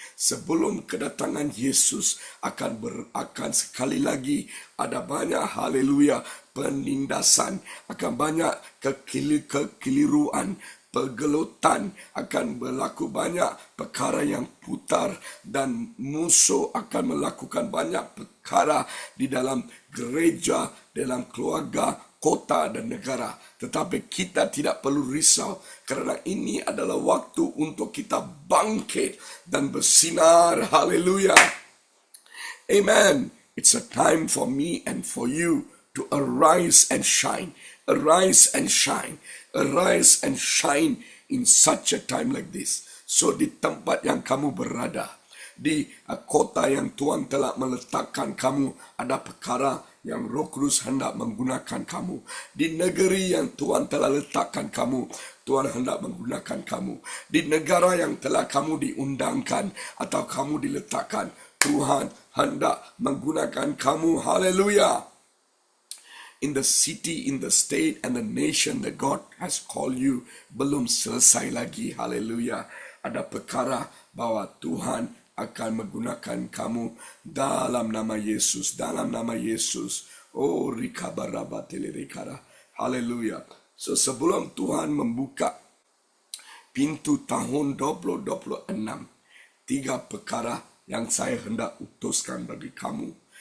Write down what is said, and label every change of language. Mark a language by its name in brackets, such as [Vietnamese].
[Malay] Sebelum kedatangan Yesus akan sekali lagi ada banyak, haleluya, penindasan, akan banyak kekeliruan, pergelutan, akan berlaku banyak perkara yang putar dan musuh akan melakukan banyak perkara di dalam gereja, dalam keluarga, kota dan negara. Tetapi kita tidak perlu risau kerana ini adalah waktu untuk kita bangkit dan bersinar. Haleluya. Amen. [English] It's a time for me and for you to arise and shine. Arise and shine. Arise and shine in such a time like this. [Malay] So di tempat yang kamu berada, di kota yang Tuhan telah meletakkan kamu, ada perkara yang Roh Kudus hendak menggunakan kamu. Di negeri yang Tuhan telah letakkan kamu, Tuhan hendak menggunakan kamu. Di negara yang telah kamu diundangkan atau kamu diletakkan, Tuhan hendak menggunakan kamu. Haleluya. [English] In the city, in the state and the nation that God has called you, [Malay] belum selesai lagi. Haleluya. Ada perkara bahwa Tuhan akan menggunakan kamu dalam nama Yesus. Dalam nama Yesus. Oh, rikabarabatelirikara. Haleluya. So, sebelum Tuhan membuka pintu tahun 2026, 3 perkara yang saya hendak utuskan bagi kamu.